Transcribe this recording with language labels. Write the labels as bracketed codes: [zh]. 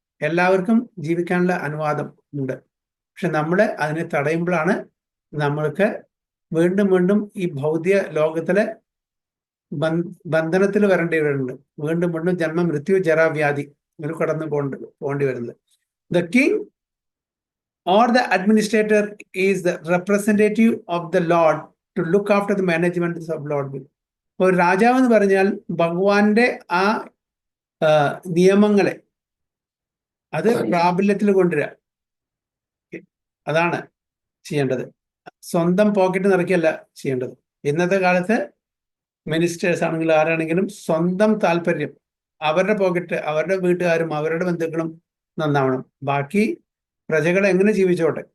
[ml] എല്ലാവർക്കും ജീവിക്കാനുള്ള അനുവാദം ഉണ്ട്. പക്ഷെ നമ്മൾ അതിനെ തടയുമ്പോഴാണ് നമ്മൾക്ക് വീണ്ടും ഈ ഭൗതിക ലോകത്തിലെ ബന്ധനത്തിൽ വരേണ്ടിവരുന്നുണ്ട്. വീണ്ടും ജന്മ മൃത്യു ജരാവ്യാധി ഒരു കടന്നു പോകേണ്ടി വരുന്നത്. [en] The king or the administrator is the representative of the Lord to look after the management of Lord will. [ml] ഒരു രാജാവ് എന്ന് പറഞ്ഞാൽ ഭഗവാന്റെ ആ നിയമങ്ങളെ അത് പ്രാബല്യത്തിൽ കൊണ്ടുവരിക, അതാണ് ചെയ്യേണ്ടത്. സ്വന്തം പോക്കറ്റ് നിറയ്ക്കല്ല ചെയ്യേണ്ടത്. ഇന്നത്തെ കാലത്ത് മിനിസ്റ്റേഴ്സ് ആണെങ്കിലും ആരാണെങ്കിലും സ്വന്തം താല്പര്യം, അവരുടെ പോക്കറ്റ്, അവരുടെ വീട്ടുകാരും അവരുടെ ബന്ധുക്കളും നന്നാവണം, ബാക്കി പ്രജകൾ എങ്ങനെ ജീവിച്ചോട്ടെ.